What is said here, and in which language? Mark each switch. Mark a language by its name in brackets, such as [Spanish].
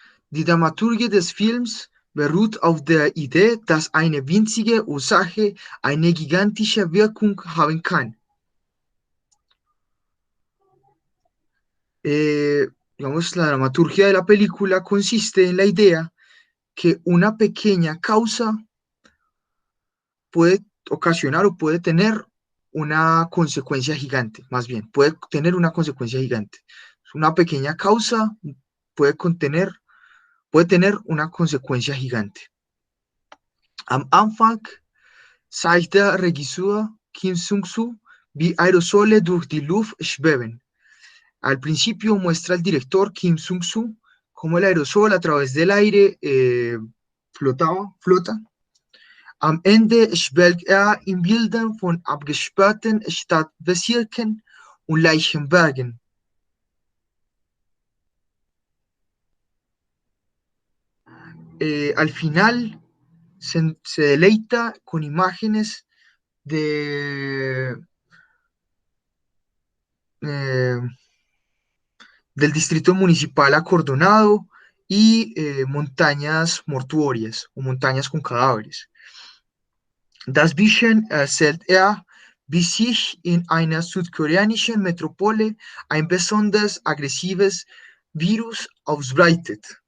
[German] Die Dramaturgie des Films beruht auf der Idee, dass eine winzige Ursache eine gigantische Wirkung haben kann. [Spanish] Digamos, la dramaturgia de la película consiste en la idea que una pequeña causa puede ocasionar o puede tener una consecuencia gigante, más bien, puede tener una consecuencia gigante. Una pequeña causa puede tener una consecuencia gigante. [German] Am Anfang zeigt der Regisseur Kim Sung-soo wie Aerosole durch die Luft schweben. [Spanish] Al principio muestra el director Kim Sung-soo cómo el aerosol a través del aire flota. [German] Am Ende schwelgt in Bildern von abgesperrten Stadtbezirken und Leichenbergen. [Spanish] Al final se deleita con imágenes del distrito municipal acordonado y montañas mortuorias o montañas con cadáveres. [German] Das Vision erzählt wie sich in einer südkoreanischen Metropole ein besonders aggressives Virus ausbreitet.